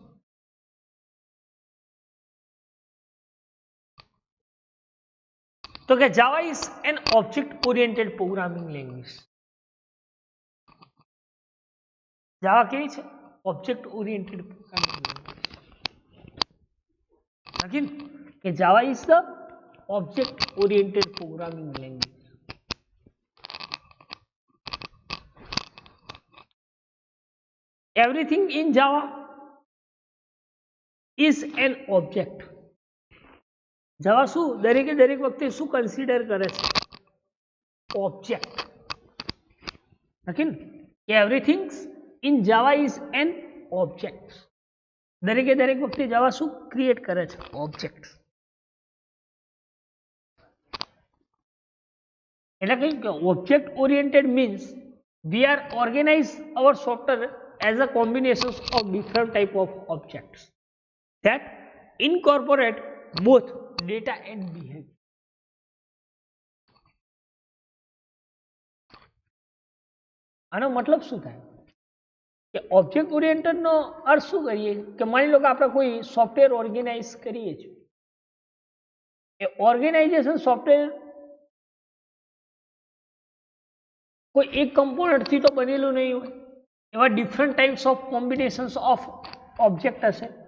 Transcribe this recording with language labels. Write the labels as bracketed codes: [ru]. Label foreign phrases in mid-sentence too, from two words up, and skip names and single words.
[en] તો કે Java is an object oriented programming language. [gu] જાવા કેવી છે? [en] object oriented programming language. કે Java is the object oriented programming language. Everything in Java is an object. [gu] જાવા શું દરેકે દરેક વખતે શું કન્સિડર કરે છે? ઓબ્જેક્ટ. [en] ઓકે, કે everything in Java is an object. [gu] દરેકે દરેક વખતે જાવા શું ક્રિએટ કરે છે? ઓબ્જેક્ટ. [en] એટલે કહ્યું કે object oriented means we are organise our software as a combination of different type of objects that incorporate both data and behavior. [gu] આનો મતલબ શું થાય કે [en] object oriented [gu] નો અર્થ શું કરીએ કે માની લો કે આપણે કોઈ [en] software organise [gu] કરીએ છીએ એ [en] organisation software [gu] કોઈ એક કમ્પોનન્ટ થી તો બનેલું નહીં હોય એવા [en] different types of combinations of object [gu] હશે